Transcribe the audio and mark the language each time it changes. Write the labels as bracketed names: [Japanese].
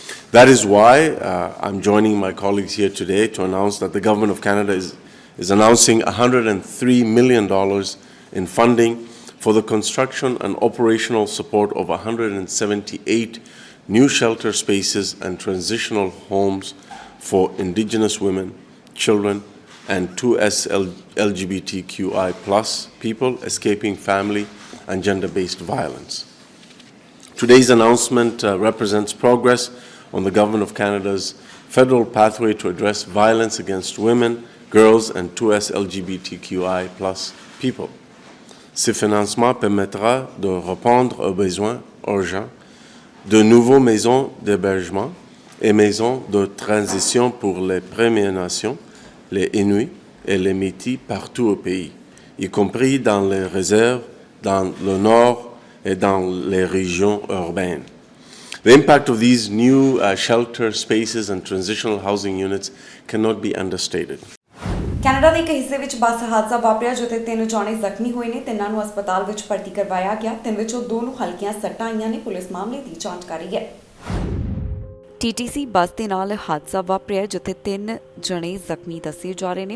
[English] That is why I'm joining my colleagues here today to announce that the Government of Canada is announcing $103 million in funding for the construction and operational support of 178 new shelter spaces and transitional homes for Indigenous women, children, and 2S LGBTQI+ people escaping family and gender-based violence. Today's announcement represents progress on the Government of Canada's federal pathway to address violence against women, girls, and 2S LGBTQI+ people. [French] Ce financement permettra de répondre aux besoins urgents de nouvelles maisons d'hébergement et maisons de transition pour les Premières Nations, les Inuits et les Métis partout au pays, y compris dans les réserves, dans le nord et dans les régions urbaines. [English] The impact of these new shelter spaces and transitional housing units cannot be understated. [Punjabi] Canada ਦੇ ਇੱਕ ਹਿੱਸੇ ਵਿੱਚ ਬੱਸ ਹਾਦਸਾ ਵਾਪਰਿਆ, ਜਿੱਥੇ 3 ਜਣੇ ਜ਼ਖਮੀ ਹੋਏ ਨੇ। 3 ਨੂੰ ਹਸਪਤਾਲ ਵਿੱਚ ਭਰਤੀ ਕਰਵਾਇਆ ਗਿਆ। 3 ਵਿੱਚੋਂ 2 ਨੂੰ ਹਲਕੀਆਂ ਸੱਟਾਂ ਆਈਆਂ ਨੇ। ਪੁਲਿਸ ਮਾਮਲੇ ਦੀ ਜਾਂਚ ਕਰ ਰਹੀ ਹੈ। TTC ਬੱਸ ਦੇ ਨਾਲ ਹਾਦਸਾ ਵਾਪਰਿਆ, ਜਿੱਥੇ 3 ਜਣੇ ਜ਼ਖਮੀ ਦੱਸੇ ਜਾ ਰਹੇ ਨੇ।